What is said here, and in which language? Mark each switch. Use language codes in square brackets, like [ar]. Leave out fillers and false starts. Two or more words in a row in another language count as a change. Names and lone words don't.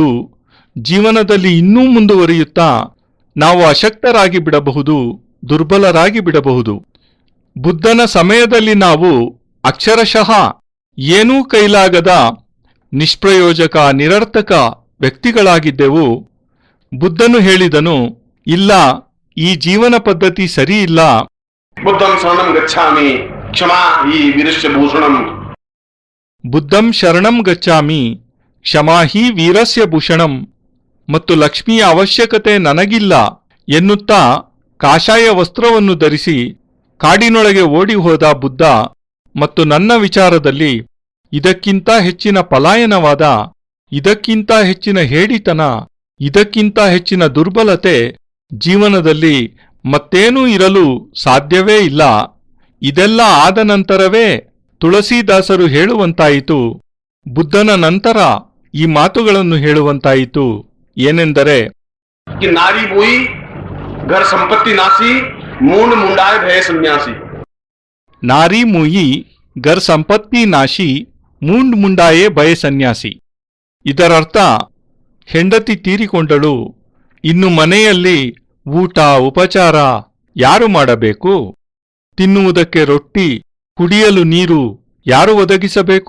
[kn] ಜೀವನದಲ್ಲಿ ಇನ್ನೂ ಮುಂದುವರಿಯುತ್ತಾ ನಾವು ಅಶಕ್ತರಾಗಿ ಬಿಡಬಹುದು, ದುರ್ಬಲರಾಗಿ ಬಿಡಬಹುದು. ಬುದ್ಧನ ಸಮಯದಲ್ಲಿ ನಾವು ಅಕ್ಷರಶಃ ಏನೂ ಕೈಲಾಗದ ನಿಷ್ಪ್ರಯೋಜಕ, ನಿರರ್ಥಕ ವ್ಯಕ್ತಿಗಳಾಗಿದ್ದೆವು. ಬುದ್ಧನು ಹೇಳಿದನು, ಇಲ್ಲ, ಈ ಜೀವನ ಪದ್ಧತಿ ಸರಿಯಿಲ್ಲ. [sa] बुद्धं शरणं गच्छामि क्षमा हि वीरस्य भूषणं. ಬುದ್ಧಂ ಶರಣಂ ಗಚ್ಚಾಮಿ ಕ್ಷಮಾ ಹಿ ವೀರಸ್ಯ ಭೂಷಣಂ. [kn] ಮತ್ತು ಲಕ್ಷ್ಮಿಯ ಅವಶ್ಯಕತೆ ನನಗಿಲ್ಲ ಎನ್ನುತ್ತಾ ಕಾಷಾಯ ವಸ್ತ್ರವನ್ನು ಧರಿಸಿ ಕಾಡಿನೊಳಗೆ ಓಡಿ ಹೋದ ಬುದ್ಧ ಮತ್ತು ನನ್ನ ವಿಚಾರದಲ್ಲಿ ಇದಕ್ಕಿಂತ ಹೆಚ್ಚಿನ ಪಲಾಯನವಾದ, ಇದಕ್ಕಿಂತ ಹೆಚ್ಚಿನ ಹೇಡಿತನ, ಇದಕ್ಕಿಂತ ಹೆಚ್ಚಿನ ದುರ್ಬಲತೆ ಜೀವನದಲ್ಲಿ ಮತ್ತೇನೂ ಇರಲು ಸಾಧ್ಯವೇ ಇಲ್ಲ. ಇದೆಲ್ಲ ಆದ ನಂತರವೇ ತುಳಸೀದಾಸರು ಹೇಳುವಂತಾಯಿತು. ಬುದ್ಧನ ನಂತರ ಈ ಮಾತುಗಳನ್ನು ಹೇಳುವಂತಾಯಿತು. ಏನೆಂದರೆ, [awa] कि नारी बोई घर संपत्ति नासी मूंड मुंडाए भय सन्यासी. नारि मुई गर संपत्ति नासी मूंड मुंडाए भए सन्यासी. [kn] ಇದರರ್ಥ, ಹೆಂಡತಿ ತೀರಿಕೊಂಡಳು, ಇನ್ನು ಮನೆಯಲ್ಲಿ ಊಟ ಉಪಚಾರ ಯಾರು ಮಾಡಬೇಕು? ತಿನ್ನುವುದಕ್ಕೆ ರೊಟ್ಟಿ, ಕುಡಿಯಲು ನೀರು ಯಾರು ಒದಗಿಸಬೇಕು?